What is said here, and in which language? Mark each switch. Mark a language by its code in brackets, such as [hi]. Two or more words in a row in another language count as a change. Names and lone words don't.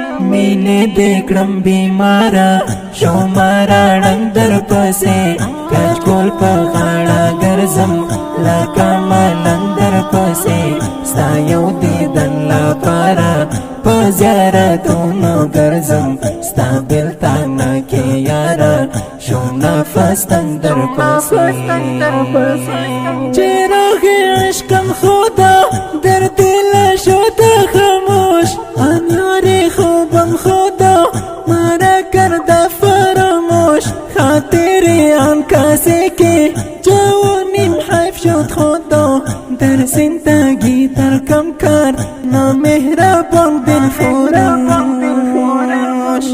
[ps] مینې دې کړم بیماره، شوم راړنګ در پسې، کچکول په غاړه ګرځم، لکه ملنګ در پسې، ستا یو دیدن لپاره په زیارتونو ګرځم، ستا بېلتانه کې یاره، شوم نفس تنګ در پسې. [fa] چې راغی عشقم خدا، درد دل شد خاموش، انوار خوبم خدا، مرا کرد فراموش، خاطر آن کسی که جوانیم حیف شد خدا، در زندگی ترکم کرد نامهربان دل فروش.